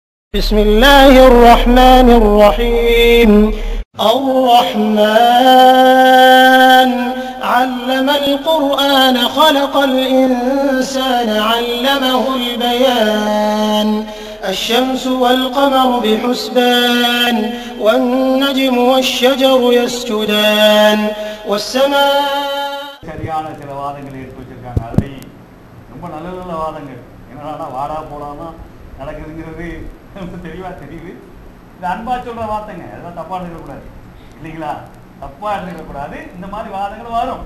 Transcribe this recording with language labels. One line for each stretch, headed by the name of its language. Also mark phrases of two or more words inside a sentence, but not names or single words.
Arabic: بسم الله الرحمن الرحيم الرحمن علم القرآن خلق الإنسان علمه البيان الشمس والقمر بحسبان والنجم والشجر يسجدان والسماء
Tamil: சரியான சில வாதங்களை எடுத்து வச்சிருக்காங்க. அதுலேயும் ரொம்ப நல்ல நல்ல வாதங்கள். என்னன்னா வாடா போடாம நடக்குதுங்கிறது தெளிவாக தெரியுது. இது அன்பா சொல்ற வார்த்தைங்க, அதெல்லாம் தப்பா இருக்கக்கூடாது இல்லைங்களா? தப்பா இருக்கக்கூடாது. இந்த மாதிரி வாதங்கள் வரும்.